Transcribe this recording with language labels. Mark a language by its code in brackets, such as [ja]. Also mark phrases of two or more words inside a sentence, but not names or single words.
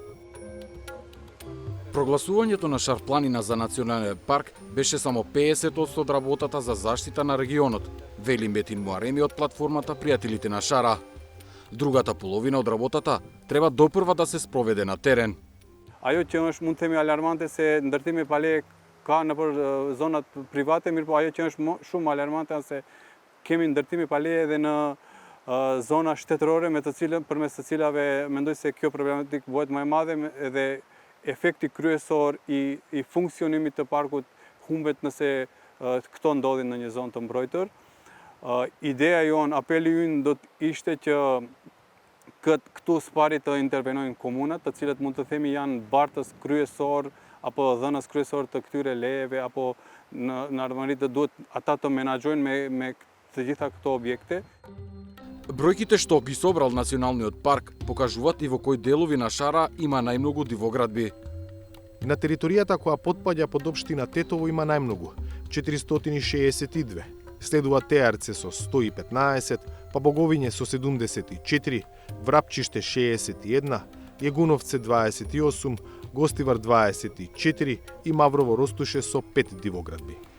[mk] Прогласувањето на Шар планина за национален парк беше само 50% од работата за заштита на регионот, вели Метин Муареми од платформата Пријателите на Шара. Другата половина од работата треба допрва да се спроведе на терен. [sq] Ajo që është mund të themi alarmante se ndërtimi pa leje ka nëpër zonat private, mirë po ajo që është shumë alarmante është se kemi ndërtimi pa leje edhe në zona shtetërore përmes të cilave mendoj se kjo problematik bëhet më e madhe edhe efekti kryesor i funksionimit të parkut humbet nëse këto ndodhin në një zonë të mbrojtur. Ideja jonë, apeli ynë do të ishte që këtu s'pari të intervenojnë komunat, të cilët mund të themi janë bartës kryesor apo dhënës kryesor të këtyre lejeve, apo në ardhmëri të duhet ata të menaxhojnë me të gjitha këto objekte. [mk] Бројките што ги собрал Националниот парк покажуваат и во кои делови на Шара има најмногу дивоградби. На територијата која потпаѓа под општина Тетово има најмногу, 462. Следува Теарце со 115, па Боговиње со 74, Врапчиште 61, Јегуновце 28, Гостивар 24 и Маврово Ростуше со 5 дивоградби.